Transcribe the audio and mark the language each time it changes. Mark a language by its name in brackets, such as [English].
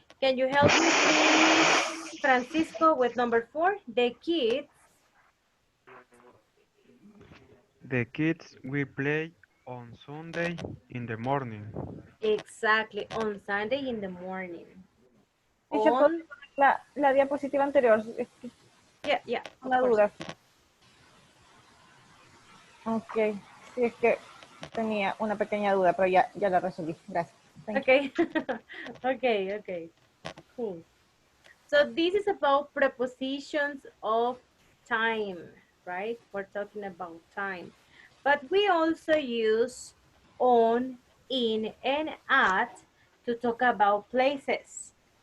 [English] Can you help me, please, Francisco, with number 4? The kids. The kids will play on Sunday in the morning. Exactly, on Sunday in the morning. [Spanish] Teacher, ¿puedo poner la diapositiva anterior? Es que [English] Yeah. [Spanish] una duda. Ok, sí, es que tenía una pequeña duda, pero ya la resolví. Gracias. [English] Okay. okay. Cool. So this is about prepositions of time, right? We're talking about time. But we also use on, in, and at to talk about places.